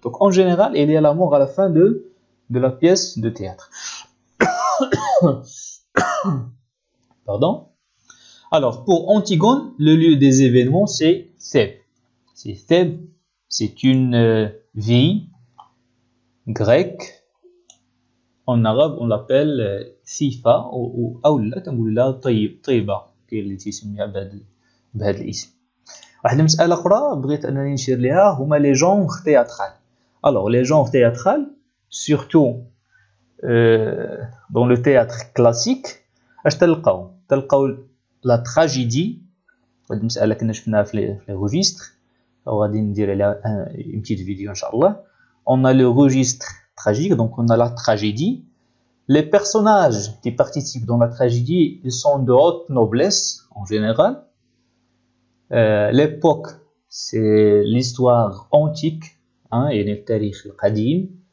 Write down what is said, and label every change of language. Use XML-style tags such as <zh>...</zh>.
<fr>Donc en général, il y a la mort à la fin de la pièce de théâtre. Pardon. Alors pour Antigone, le lieu des événements, c'est Thèbes. Thèbes, c'est une ville grecque. En arabe, on l'appelle Sifa ou</fr> <ar>أولا تنقول لها طيبة اللي تيسميها بهذا الاسم. واحد المسألة أخرى بغيت أنني نشير لها هما لي جونغ تhéâtral.</ar> <fr>Alors les genres théâtral, surtout dans le théâtre classique,</fr> <ar>اش تلقاو</ar> <fr>la tragédie.</fr> <ar>هاد المسألة كنا شفناها في les registres وغادي ندير عليها</ar> <fr>une petite vidéo</fr> <ar>إن شاء الله.</ar> <fr>On a le registre tragique, donc on a la tragédie. Les personnages qui participent dans la tragédie, ils sont de haute noblesse en général. L'époque, c'est l'histoire antique, et le</fr> <ar>tarikh al-qadim.</ar>